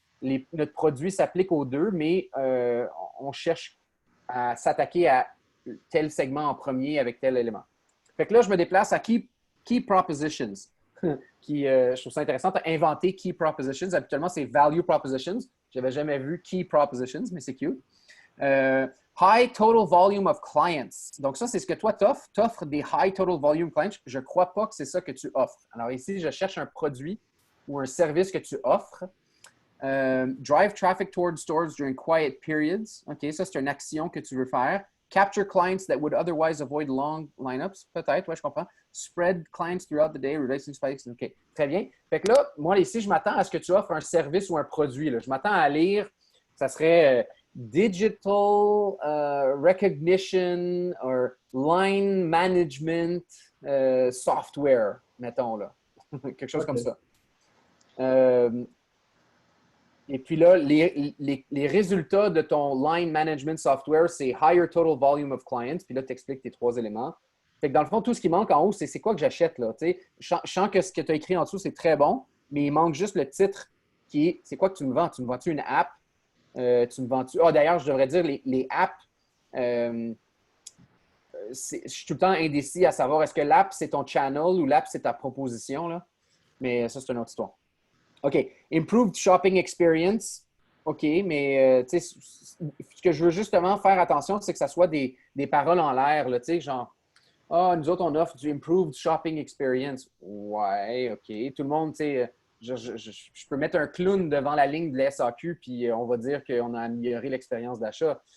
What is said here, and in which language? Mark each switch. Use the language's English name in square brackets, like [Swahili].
[French] Notre produit s'applique aux deux, mais on cherche à s'attaquer à tel segment en premier avec tel élément. Fait que là, je me déplace à Key Propositions, je trouve ça intéressant. Tu as inventé Key Propositions. Habituellement, c'est Value Propositions. Je n'avais jamais vu Key Propositions, mais c'est cute. [English] High Total Volume of Clients. [French] Donc, ça, c'est ce que toi, tu offres. Tu offres des [English] High Total Volume Clients. [French] Je ne crois pas que c'est ça que tu offres. Alors, ici, je cherche un produit ou un service que tu offres. [English] Drive traffic towards stores during quiet periods. [French] OK, ça, c'est une action que tu veux faire. [English] Capture clients that would otherwise avoid long lineups. [French] Peut-être, oui, je comprends. [English] Spread clients throughout the day, reducing spikes. [French] OK, très bien. Fait que là, moi, ici, je m'attends à ce que tu offres un service ou un produit. Là. Je m'attends à lire, ça serait [English] Digital Recognition or Line Management Software, [French] mettons là. Quelque chose comme ça. Et puis là, les résultats de ton line management software, c'est [English] higher total volume of clients. [French] Puis là, tu expliques tes 3 éléments. Fait que dans le fond, tout ce qui manque en haut, c'est quoi que j'achète là? Tu sais, je sens que ce que tu as écrit en dessous, c'est très bon, mais il manque juste le titre qui est c'est quoi que tu me vends? Tu me vends-tu une app? Tu me vends-tu. Ah, d'ailleurs, je devrais dire les apps. euh, je suis tout le temps indécis à savoir est-ce que l'app, c'est ton channel ou l'app, c'est ta proposition, là. Mais ça, c'est une autre histoire. OK. [English] Improved shopping experience. [French] OK, mais tu sais, ce que je veux justement faire attention, c'est que ça soit des paroles en l'air, là, tu sais, genre, ah, nous autres, on offre du [English] improved shopping experience. [French] Ouais, OK. Tout le monde, tu sais, je peux mettre un clown devant la ligne de la SAQ, puis on va dire qu'on a amélioré l'expérience d'achat.